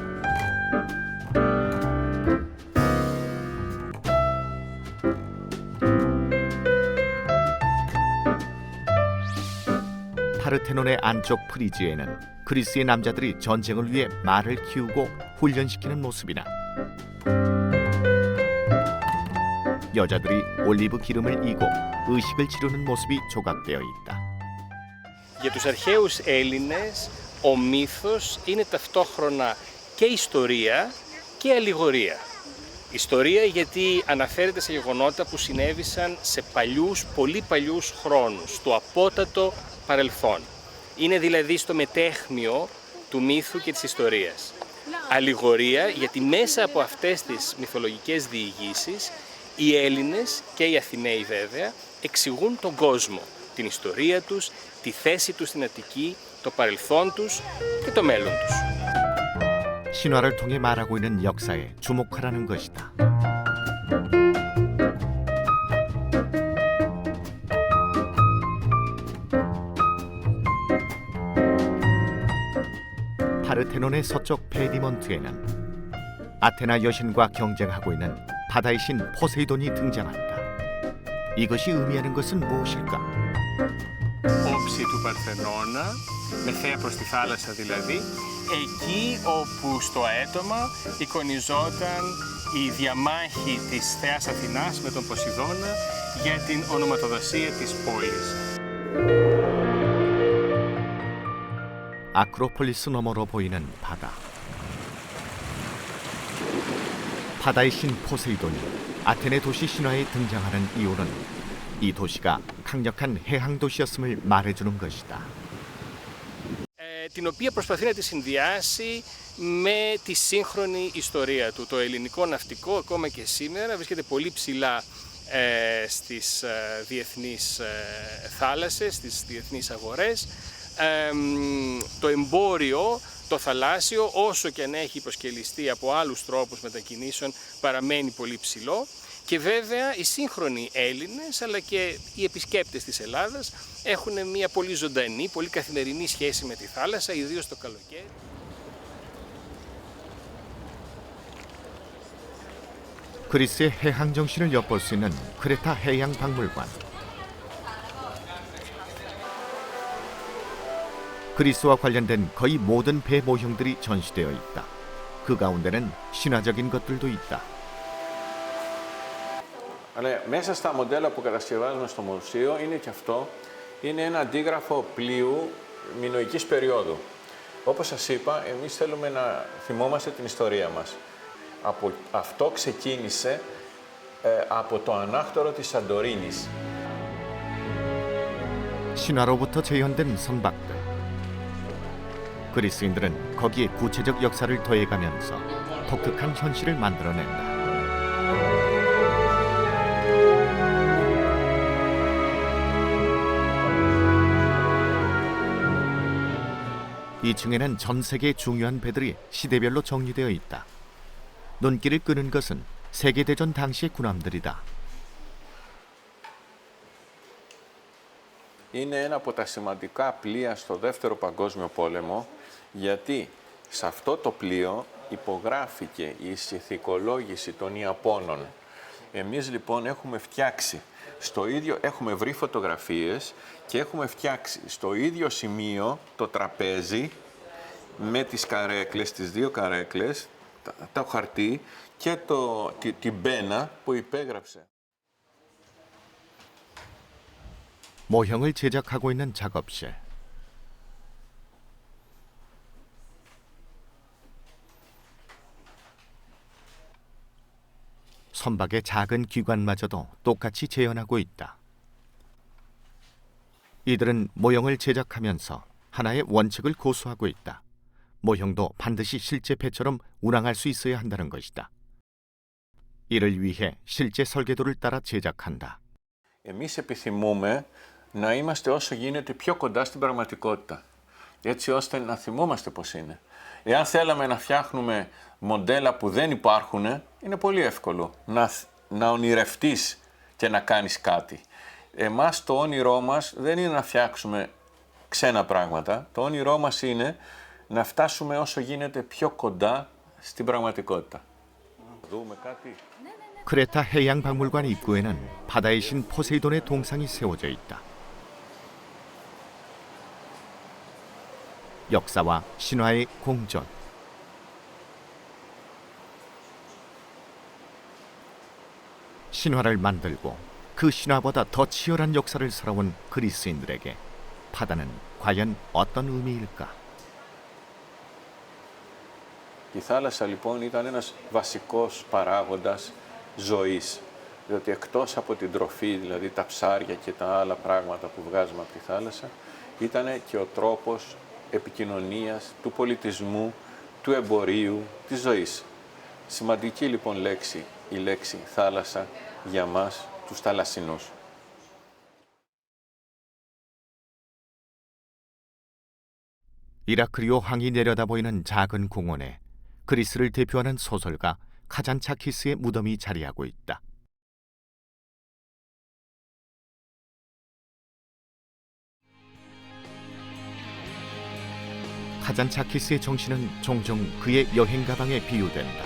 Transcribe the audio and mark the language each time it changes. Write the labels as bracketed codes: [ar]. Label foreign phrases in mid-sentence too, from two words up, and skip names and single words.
[ko] 파르테논의 안쪽 프리즈에는 그리스의 남자들이 전쟁을 위해 말을 키우고 훈련시키는 모습이나 여자들이 올리브 기름을 이고 의식을 치르는 모습이 조각되어 있다. [el] Για τους αρχαίους Έλληνες, ο μύθος είναι ταυτόχρονα και ιστορία και αλληγορία. Ιστορία γιατί αναφέρεται σε γεγονότα που συνέβησαν σε παλιούς, πολύ παλιούς χρόνους, στο απότατο παρελθόν. Είναι δηλαδή στο μετέχμιο του μύθου και της ιστορίας. Αλληγορία γιατί μέσα από αυτές τις μυθολογικές διηγήσεις οι Έλληνες και οι Αθηναίοι βέβαια εξηγούν τον κόσμο, την ιστορία τους, τη θέση τους στην Αττική, το παρελθόν τους και το μέλλον τους. [ko] 신화를 통해 말하고 있는 역사에 주목하라는 것이다. 파르테논의 서쪽 페디몬트에는 아테나 여신과 경쟁하고 있는 바다의 신 포세이돈이 등장한다. 이것이 의미하는 것은 무엇일까? [el] Όψη του Παρθενώνα, με θέα προς τη θάλασσα δηλαδή, εκεί όπου στο αέτωμα εικονιζόταν η διαμάχη της θεάς Αθηνάς με τον Ποσειδώνα για την ονοματοδοσία της πόλης. [ko] 아크로폴리스 너머로 보이는 바다. 바다의 신 포세이돈이 아테네 도시 신화에 등장하는 이유는 이 도시가 강력한 해항 도시였음을 말해주는 것이다. [el] Την οποία προσπαθεί να τη συνδυάσει με τη σύγχρονη ιστορία του. Το ελληνικό ναυτικό ακόμα και σήμερα βρίσκεται πολύ ψηλά στις διεθνείς θάλασσες, στις διεθνείς αγορές. Το εμπόριο, το θαλάσσιο, όσο και αν έχει υποσκελιστεί από άλλους τρόπους μετακινήσεων, παραμένει πολύ ψηλό. Και βέβαια οι σύγχρονοι Έλληνες αλλά και οι επισκέπτες της Ελλάδας έχουν μια πολύ ζωντανή, πολύ καθημερινή σχέση με τη θάλασσα, ιδίως το καλοκαίρι. [ko] 그리스의 해항 정신을 엿볼 수 있는 크레타 해양 박물관. 그리스와 관련된 거의 모든 배 모형들이 전시되어 있다. 그 가운데는 신화적인 것들도 있다. [el] Αλλά μέσα στα μοντέλα που κατασκευάζουμε στο μουσείο είναι και αυτό, είναι ένα αντίγραφο πλοίου μινωικής περίοδου. Όπως σας είπα, εμείς θέλουμε να θυμόμαστε την ιστορία μας. Αυτό ξεκίνησε από το ανάκτορο της Σαντορίνης. [ko] 신화로부터 재현된 선박들. 그리스인들은 거기에 구체적 역사를 더해가면서 독특한 현실을 만들어낸다. 2층에는 전 세계의 중요한 배들이 시대별로 정리되어 있다. 눈길을 끄는 것은 세계대전 당시의 군함들이다. [el] Είναι ένα από τα σημαντικά πλοία στο Δεύτερο Παγκόσμιο Πόλεμο, γιατί σε αυτό το πλοίο υπογράφηκε η συνθηκολόγηση των Ιαπώνων. Εμείς λοιπόν έχουμε φτιάξει, έχουμε βρει φωτογραφίες και έχουμε φτιάξει στο ίδιο σημείο το τραπέζι με τις καρέκλες, τις δύο καρέκλες, το χαρτί και την πένα που υπέγραψε. [ko] 모형을 제작하고 있는 작업실. 선박의 작은 기관마저도 똑같이 재현하고 있다. 이들은 모형을 제작하면서 하나의 원칙을 고수하고 있다. 모형도 반드시 실제 배처럼 운항할 수 있어야 한다는 것이다. 이를 위해 실제 설계도를 따라 제작한다. [el] Εμείς επιθυμούμε να είμαστε όσο γίνεται πιο κοντά στην πραγματικότητα, έτσι ώστε να θυμόμαστε πώς είναι. Εάν θέλαμε να φτιάχνουμε μοντέλα που δεν υπάρχουν, είναι πολύ εύκολο να ονειρευτείς και να κάνεις κάτι. Εμάς το όνειρό μας δεν είναι να φτιάξουμε ξένα πράγματα, το όνειρό μας είναι να φτάσουμε όσο γίνεται πιο κοντά στην πραγματικότητα. Δούμε κάτι. [ko] 크레타 해양박물관 입구에는 바다의 신 포세이돈의 동상이 세워져 있다. 역사와 신화의 공존. 신화를 만들고 그 신화보다 더 치열한 역사를 살아온 그리스인들에게 바다는 과연 어떤 의미일까? [el] Η θάλασσα λοιπόν ήταν ένας βασικός παράγοντας ζωής, διότι εκτός από την τροφή, δηλαδή τα ψάρια και τα άλλα πράγματα που βγάζουμε από τη θάλασσα, ήταν και ο τρόπος επικοινωνίας, του πολιτισμού, του εμπορίου, της ζωής. Σημαντική λοιπόν λέξη, η λέξη θάλασσα για μας, τους θαλασσινούς. [ko] 이라크리오 항이 내려다 보이는 작은 공원에 그리스를 대표하는 소설가 카잔차키스의 무덤이 자리하고 있다. 카잔차키스의 정신은 종종 그의 여행 가방에 비유된다.